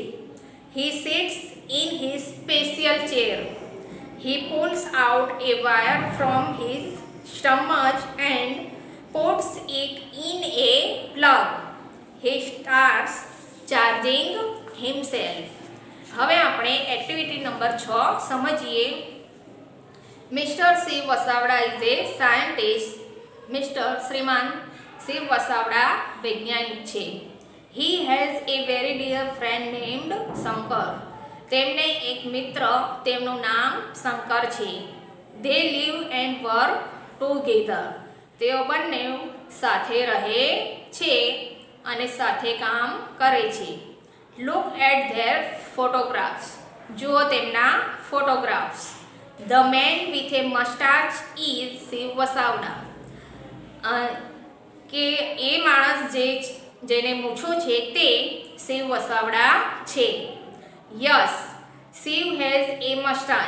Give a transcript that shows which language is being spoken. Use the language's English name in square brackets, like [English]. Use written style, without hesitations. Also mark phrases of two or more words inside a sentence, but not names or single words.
[English] He sits in his special chair. He pulls out a wire from his stomach and puts it in a plug. He starts charging himself. [Gujarati] હવે આપણે [English] activity number [Gujarati] 6 સમજીએ. [English] Mister Shiv Vasavada is a scientist. [Gujarati] મિસ્ટર શ્રીમાન શિવ વસાવડા વૈજ્ઞાનિક છે. [English] He has a very dear friend named Shankar. [Gujarati] તેમને એક મિત્ર, તેમનું નામ શંકર છે. [English] They live and work together. [Gujarati] તેઓ બંને સાથે રહે છે અને સાથે કામ કરે છે. [English] Look at their photographs. [Gujarati] જુઓ તેમના ફોટોગ્રાફ્સ. [English] The man with a mustache is Shiv Vasavada. [Gujarati] કે એ માણસ જેને મૂછો છે તે શિવ વસાવડા છે. [English] Yes, Shiv has a mustache.